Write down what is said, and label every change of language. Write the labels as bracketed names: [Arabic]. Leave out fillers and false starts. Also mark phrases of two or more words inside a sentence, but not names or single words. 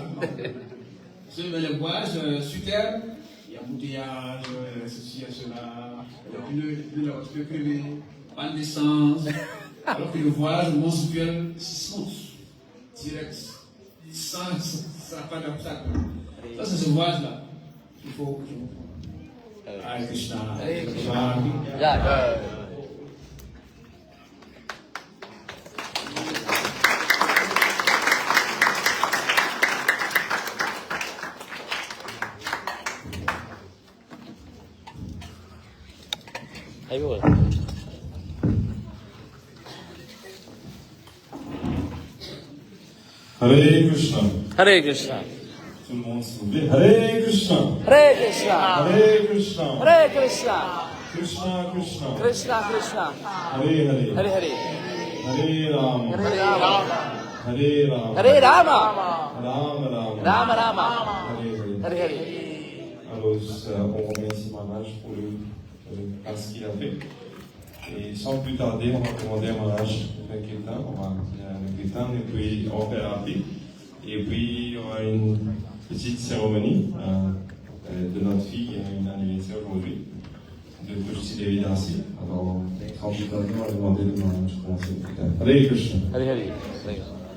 [French] Mais le voyage sur terre, il y a embouteillage, ceci et cela, le pneu de la voiture peut crever, pas d'essence. Alors que le voyage au monde spirituel, c'est smooth, direct, sans pas d'obstacle. Ça, c'est ce voyage-là qu'il faut. [Sanskrit] Hare Krishna. Hare Krishna. Ayun. Hare Krishna. Hare Krishna. [French] Tout le monde s'il vous plaît. [Sanskrit] Hare Krishna. Hare Krishna. Hare Krishna. Hare Krishna. Krishna Krishna. Krishna Krishna. Hare Hare. Hare Hare. Hare Rama. Hare Rama. Hare Rama. Hare Rama. Rama Rama. Rama Rama. Hare Hare. Hare Hare. [French] Alors, on remercie Maharaj pour ce qu'il a fait. Et sans plus tarder, on va commander à Maharaj de faire Kirtan. On va faire le Kirtan et puis on va faire Arti. Et puis, il y aura une petite cérémonie de notre fille, une anniversaire aujourd'hui, de Tushti Devi Dasi. Alors, sans plus tarder, on va demander de Maharaj de commencer le Kirtan. [Sanskrit] Hare Krishna. Hare Hare. Hare.